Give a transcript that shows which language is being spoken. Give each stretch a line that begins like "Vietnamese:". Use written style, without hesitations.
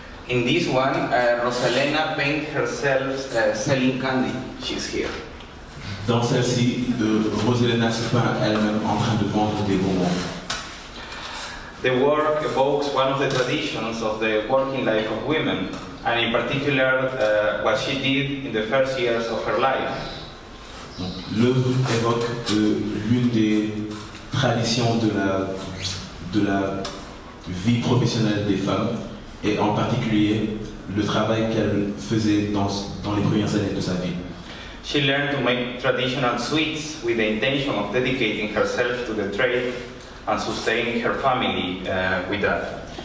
English: In this one, Rosalena painted herself selling candy. She's here.
French: Dans celle-ci, Rosalena se peint elle-même en train de vendre des bonbons.
English: The work evokes one of the traditions of the working life of women, and in particular, what she did in the first years of her life.
French: L'œuvre évoque l'une des traditions de la vie professionnelle des femmes, et en particulier le travail qu'elle faisait dans les premières années de sa vie.
English: She learned to make traditional sweets with the intention of dedicating herself to the trade and sustaining her family with that.